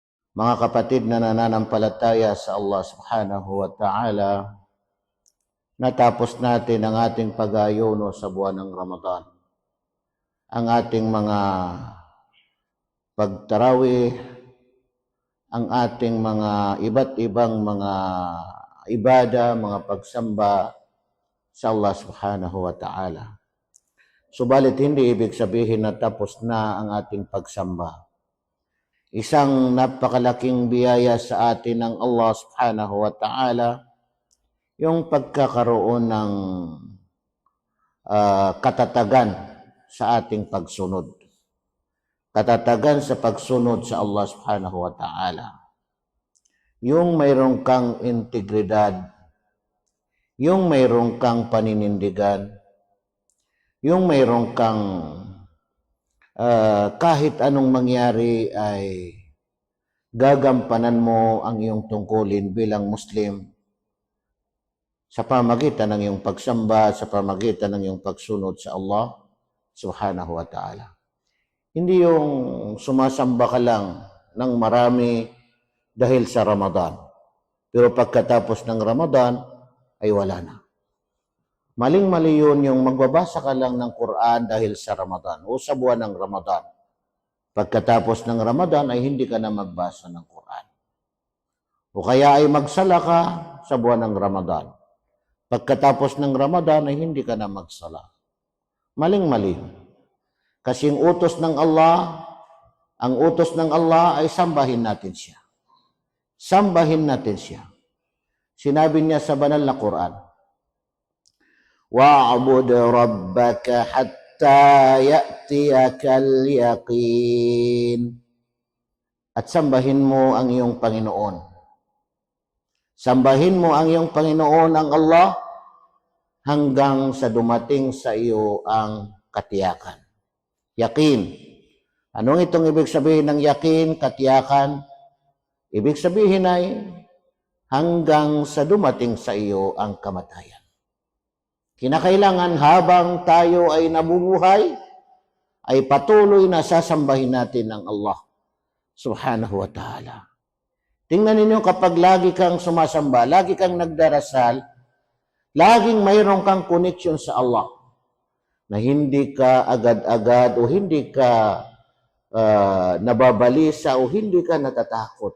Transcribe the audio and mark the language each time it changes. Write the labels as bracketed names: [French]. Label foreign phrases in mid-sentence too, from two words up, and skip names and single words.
[Filipino] Mga kapatid na nananampalataya sa Allah [Arabic] سبحانه وتعالى, [Filipino] natapos natin ang ating pag-ayuno sa buwan ng Ramadan. Ang ating mga pagtarawih, ang ating mga iba't ibang mga ibada, mga pagsamba sa Allah [Arabic] سبحانه وتعالى. [Filipino] Subalit hindi ibig sabihin na tapos na ang ating pagsamba. Isang napakalaking biyaya sa atin ng Allah [Arabic] سبحانه وتعالى, [Filipino] yung pagkakaroon ng katatagan sa ating pagsunod. Katatagan sa pagsunod sa Allah [Arabic] سبحانه وتعالى. [Filipino] Yung mayroong kang integridad, yung mayroong kang paninindigan, yung mayroong kang kahit anong mangyari ay gagampanan mo ang iyong tungkulin bilang Muslim sa pamagitan ng iyong pagsamba, sa pamagitan ng iyong pagsunod sa Allah [Arabic] سبحانه وتعالى. [Filipino] Hindi yung sumasamba ka lang ng marami dahil sa Ramadan. Pero pagkatapos ng Ramadan ay wala na. Maling-mali yun yung magbabasa ka lang ng Quran dahil sa Ramadan o sa buwan ng Ramadan. Pagkatapos ng Ramadan ay hindi ka na magbasa ng Quran. O kaya ay magsala ka sa buwan ng Ramadan. Pagkatapos ng Ramadan ay hindi ka na magsala. Maling-mali. Kasi ang utos ng Allah ay sambahin natin siya. Sambahin natin siya. Sinabi niya sa banal na Quran, [Arabic] واعبد ربك حتى يأتيك اليقين. [Filipino] At sambahin mo ang iyong Panginoon. Sambahin mo ang iyong Panginoon, ang Allah, hanggang sa dumating sa iyo ang katiyakan. Yakin. Anong itong ibig sabihin ng yakin, katiyakan? Ibig sabihin ay hanggang sa dumating sa iyo ang kamatayan. Kinakailangan habang tayo ay nabubuhay, ay patuloy na sasambahin natin ang Allah [Arabic] سبحانه وتعالى. [Filipino] Tingnan ninyo kapag lagi kang sumasamba, lagi kang nagdarasal, laging mayroon kang connection sa Allah na hindi ka agad-agad o hindi ka nababalisa o hindi ka natatakot.